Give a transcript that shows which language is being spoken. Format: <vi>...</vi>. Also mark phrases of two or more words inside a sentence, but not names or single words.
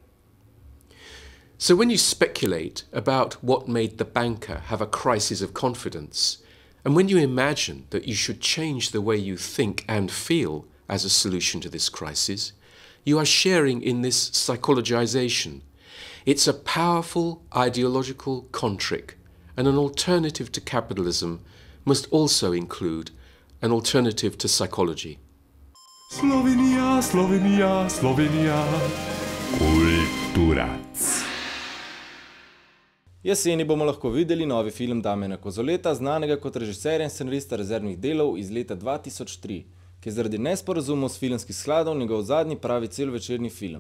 <en>So when you speculate about what made the banker have a crisis of confidence, and when you imagine that you should change the way you think and feel as a solution to this crisis, you are sharing in this psychologization. It's a powerful ideological contrick, and an alternative to capitalism must also include an alternative to psychology.</en> <sl>Slovenija, Slovenija, Slovenija. Kulturac. Jeseni bomo lahko videli novi film Damjana Kozoleta, znanega kot režiserja in scenarista Rezervnih delov iz leta 2003, ki je zaradi nesporazumov s filmskih skladov njegov zadnji pravi celovečerni film.</sl>